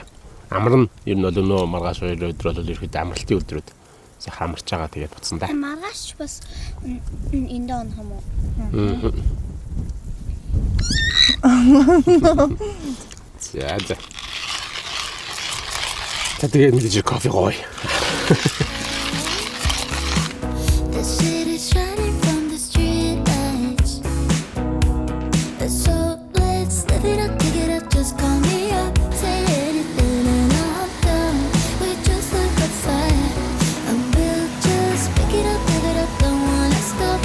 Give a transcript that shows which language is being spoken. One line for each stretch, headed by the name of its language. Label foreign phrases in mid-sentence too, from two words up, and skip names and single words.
Mongolian: Амар нь ер нь бол өнөө маргааш өдөр бол ерөөд амралтын өдрүүд сайхан амарч байгаа тэгээд буцсан да. Маргааш бас энд онох юм уу? За. Тэгээд мэдээж кофе гоё.
English: The city's shining from the street lights. So let's live it up, pick it up, just call me up. Say anything and I'm done. We just look at fire and we'll just pick it up, don't wanna stop.